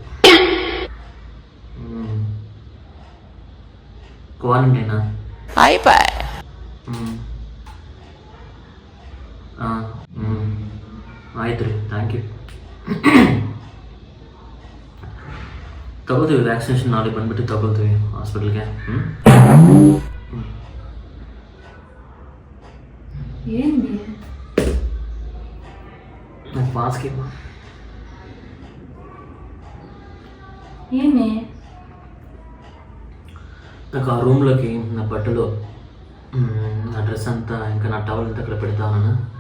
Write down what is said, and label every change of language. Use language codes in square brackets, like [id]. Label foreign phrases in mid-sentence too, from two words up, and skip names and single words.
[kn] ಕ್ವಾರಂಟೈನಾ? ಹಾಂ ಆಯ್ತು ರೀ, [en] thank you. [kn] ತಗೋತೀವಿ ವ್ಯಾಕ್ಸಿನೇಷನ್, ನಾಳೆ ಬಂದ್ಬಿಟ್ಟು ತಗೋತೀವಿ ಹಾಸ್ಪಿಟಲ್ಗೆ. [te] ఏంది నాకు పాస్కి ఏమి నాకు ఆ రూమ్లోకి నా బట్టలు, నా డ్రెస్ అంతా, ఇంకా నా టవల్ అంతా అక్కడ పెడతాను.